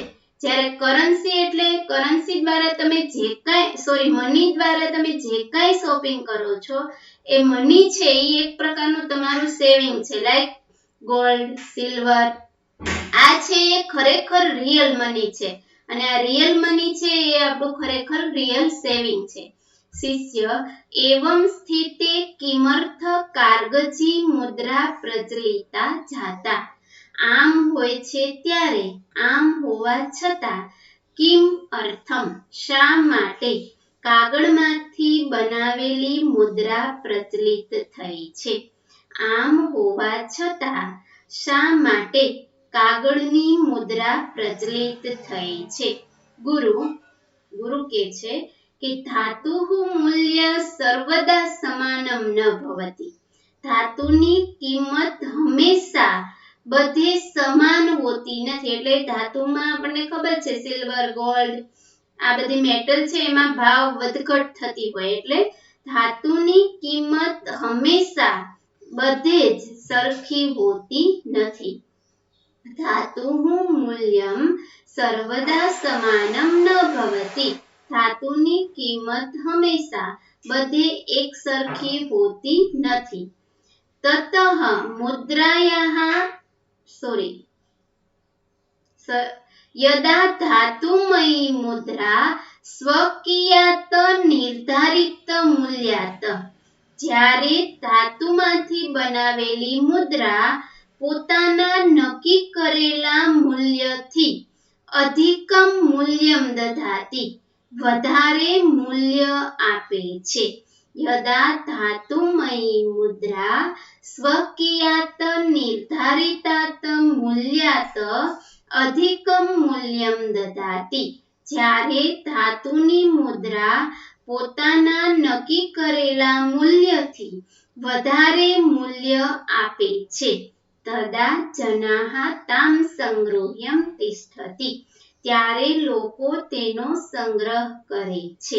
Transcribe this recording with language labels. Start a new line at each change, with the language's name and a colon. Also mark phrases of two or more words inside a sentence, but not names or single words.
Gujarati: જ્યારે કરન્સી એટલે કરન્સી દ્વારા તમે મની દ્વારા તમે જે કાંઈ શોપિંગ કરો છો એ મની છે એ એક પ્રકારનું તમારું સેવિંગ છે.
English: like gold, silver,
Gujarati: આ છે એ ખરેખર
English: real money
Gujarati: છે અને આ
English: real money
Gujarati: છે એ આપણું ખરેખર
English: real saving
Gujarati: છે.
Sanskrit: शिष्य एवं स्थिते किमर्थ कागजी मुद्रा प्रचलिता जाता।
Gujarati: આમ હોય છે ત્યારે આમ હોવા છતાં
Sanskrit: किम अर्थम
Gujarati: શા માટે કાગળમાંથી બનાવેલી મુદ્રા પ્રચલિત થઈ છે। આમ હોવા છતાં શા માટે કાગળની મુદ્રા પ્રચલિત થઈ છે। ગુરુ કે છે કે
Sanskrit: धातुः मूल्य सर्वदा समानम न भवति।
Gujarati: ધાતુની કિંમત હંમેશા બધે સમાન હોતી નથી। એટલે ધાતુમાં આપણને ખબર છે
English: silver gold
Gujarati: આ બધી મેટલ છે એમાં ભાવ વધઘટ થતી હોય એટલે ધાતુની કિંમત હંમેશા બધે જ સરખી હોતી નથી।
Sanskrit: धातुः मूल्यं सर्वदा समानं न भवति।
Gujarati: ધાતુની કિંમત હંમેશા બધે એકસરખી હોતી નથી।
Sanskrit: ततः मुद्रायाः यदा धातुमयी मुद्रा स्वकीयात निर्धारित मूल्यात
Gujarati: જ્યારે ધાતુમાંથી બનાવેલી મુદ્રા પોતાના નક્કી કરેલા મૂલ્યથી
Sanskrit: અધિકમ મૂલ્યમ દધાતિ
Gujarati: વધારે મૂલ્ય આપે છે।
Sanskrit: यदा धातुमयी मुद्रा स्वकीयात निर्धारितात मूल्यात अधिकम मूल्यम ददाति
Gujarati: જ્યારે ધાતુની મુદ્રા પોતાના નક્કી કરેલા મૂલ્યથી વધારે મૂલ્ય આપે છે।
Sanskrit: તદા જનાઃ તામ સંગૃહ્યમ તિષ્ઠતિ
Gujarati: ત્યારે લોકો તેનો સંગ્રહ કરે છે।